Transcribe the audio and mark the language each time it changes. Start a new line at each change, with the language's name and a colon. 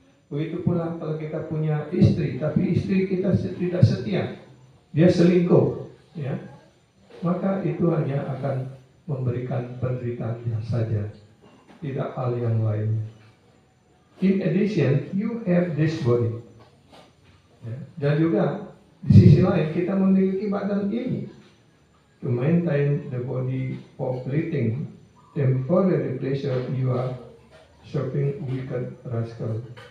Indonesian: Begitu pula kalau kita punya istri, tapi istri kita tidak setia, dia selingkuh, ya, maka itu hanya akan memberikan penderitaan saja, tidak hal yang lain.
English: In addition, you have this body, ya.
Indonesian: Dan juga di sisi lain kita memiliki badan ini.
English: To maintain the body for fleeting temporary pleasure, you are serving wicked rascal.